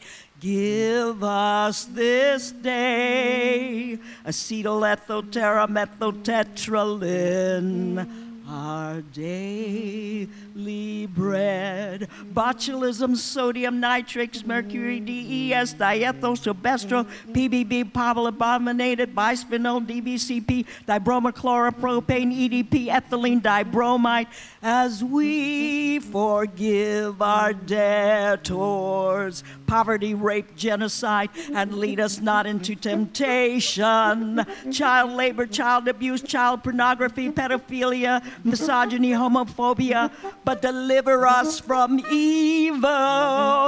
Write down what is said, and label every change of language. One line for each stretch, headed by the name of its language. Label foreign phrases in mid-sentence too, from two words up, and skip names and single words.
English: Give us this day acetylethoteramethyltetralin, our daily bread. Botulism, sodium nitrates, mercury, DES, diethylstilbestrol, PBB, polybonated, bisphenol, DBCP, dibromochloropropane, EDP, ethylene dibromide, as we forgive our debtors. Poverty, rape, genocide, and lead us not into temptation. Child labor, child abuse, child pornography, pedophilia, misogyny, homophobia, but deliver us from evil.